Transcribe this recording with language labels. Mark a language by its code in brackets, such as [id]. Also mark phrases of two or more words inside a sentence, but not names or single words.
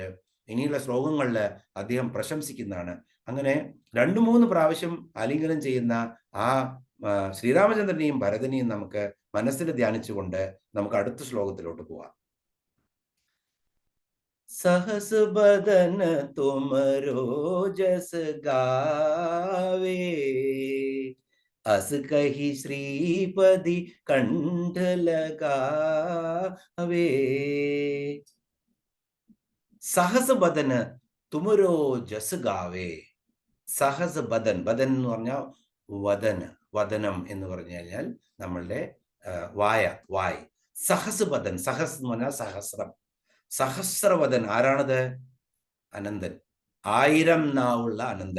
[ml] ഇനിയുള്ള ശ്ലോകങ്ങളിൽ അദ്ദേഹം പ്രശംസിക്കുന്നതാണ്. അങ്ങനെ 2-3 പ്രാവശ്യം ആലിംഗനം ചെയ്യുന്ന ആ ശ്രീരാമചന്ദ്രനെയും ഭരതനെയും നമുക്ക് മനസ്സിൽ ധ്യാനിച്ചുകൊണ്ട് നമുക്ക് അടുത്ത ശ്ലോകത്തിലോട്ട് പോവാം. [awa] सहस बदन तुमरो जस गावे, अस कही श्रीपति कंठ लगावे, सहस बदन तुमरो जस गावे. [ml] സഹസ് ബദൻ, ബദൻ എന്ന് പറഞ്ഞാൽ വദനം എന്ന് പറഞ്ഞു കഴിഞ്ഞാൽ നമ്മളുടെ വായ്. സഹസ് ബദൻ, സഹസ് എന്ന് പറഞ്ഞാൽ സഹസ്രം, സഹസ്രവദൻ. ആരാണത്? അനന്തൻ, 1000 നാവുള്ള അനന്തൻ.